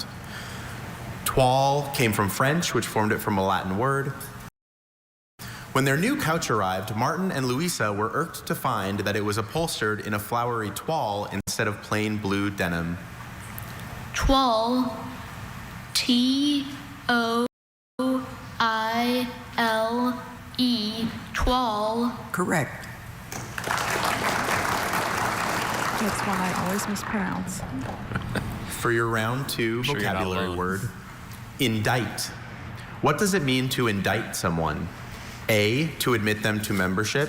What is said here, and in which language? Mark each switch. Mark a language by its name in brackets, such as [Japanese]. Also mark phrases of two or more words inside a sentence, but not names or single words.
[English] Twal came from French, which formed it from a Latin word. When their new couch arrived, Martin and Louisa were irked to find that it was upholstered in a flowery twal instead of plain blue denim. Twal. T-O-I-L-E. Twal. Correct. That's one I always mispronounce. For your round 2 vocabulary word, indict. What does it mean to indict someone? A, to admit them to membership.